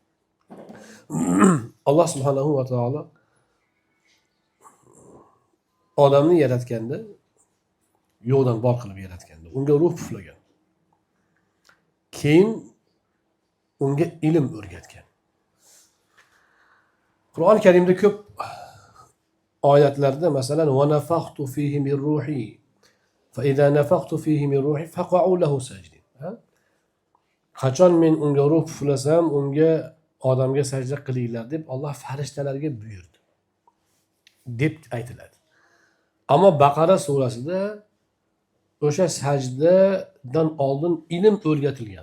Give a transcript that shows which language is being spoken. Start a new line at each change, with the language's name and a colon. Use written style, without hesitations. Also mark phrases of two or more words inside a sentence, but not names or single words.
Uzbek: Alloh
Arabic: سبحانه وتعالى
Uzbek: odamni yaratganda, yo'qdan bor qilib yaratganda, unga ruh puflagan. Keyin unga ilm o'rgatgan. Qur'oni Karimda ko'p oyatlarda masalan
Arabic: ونفخت فيه من روحي فإذا نفخت فيه من روحي فقعوا له ساجدين.
Uzbek: Qachon men unga ruh puflasam, unga odamga sajda qilinglar deb Alloh farishtalarga buyurdi deb aytiladi. Ammo Baqara surasida o'sha sajdadan oldin ilm o'rgatilgan.